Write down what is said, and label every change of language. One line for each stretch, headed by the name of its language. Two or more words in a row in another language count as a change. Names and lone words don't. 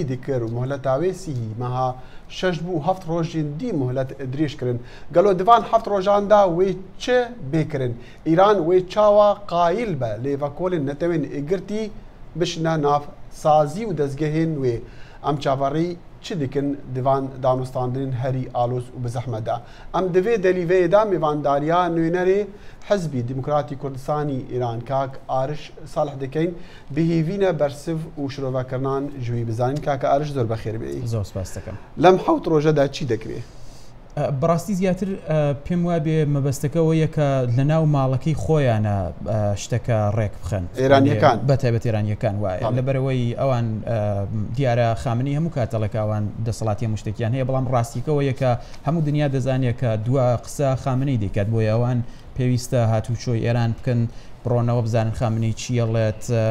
Kurdish: دکرد و مهلەتاوێ سیهی مەها شەش بوو هەفت ڕۆژین دی مهلەت درێژکردن گەلۆ دیڤان هەفت ڕۆژاندا وێ چێ بێکردن ئیران وێ چاوە قایل بە لێڤەکۆڵین نەتەوێن ئێگرتی بشنە ناف سازی و دەستگەهێن وێ ئەم چاوەڕێی چ dikin divan danûstandinên herî alos û bi zehmet de. Em divê delîveyê de mêvandariya nûnerê Hizbî Demokratîk Kurdistanî Îran kak Ariş salih dikin bihêvîne bersiv û şirovekirinan ji wî bizanin kaka Ariş zor bexêr bêyî. Zor spas dikim. Lem hewt roja de çi dikirê?
Central Kurdish: بەڕاستی زیاتر پێم وابێ مەبەستەکەەوە یەکە لە ناو ماڵەکەی خۆیانە شتەکە ڕێک بخەن ئێرانیەکان بەتایبەت ئێرانیەکان وایە لەبەرەوەی ئەوان دیارە خامنەی هەموو کاتەڵەکە ئەوان دەسەڵاتی هەموو شتێکیان هەیە بەڵام ڕاستیکەوە یەکە هەموو دنیا دەزانێت کە دووە قسە خامنەی دەکات بۆی ئەوان پێویستە هاتوچۆی ئێران بکەن بڕۆنەوە بزانن خامنەی چیەڵێت